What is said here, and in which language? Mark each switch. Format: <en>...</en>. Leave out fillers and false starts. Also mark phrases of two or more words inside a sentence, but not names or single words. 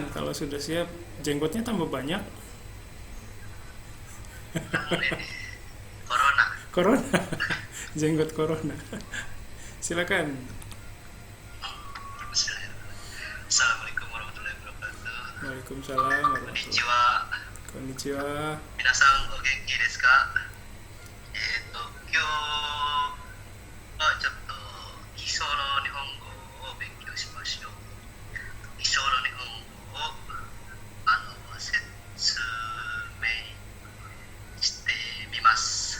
<id>Kalau sudah siap, jenggotnya tambah banyak. Corona. Jenggot corona. Silakan.</id> <ar>السلام عليكم ورحمة الله وبركاته. وعليكم السلام ورحمة الله</ar> <ja>Konnichiwa. Konnichiwa. 皆さんお元気ですか？今日はちょっと基礎の日本語を勉強しましょう。基礎の日本語を説明してみます。</ja>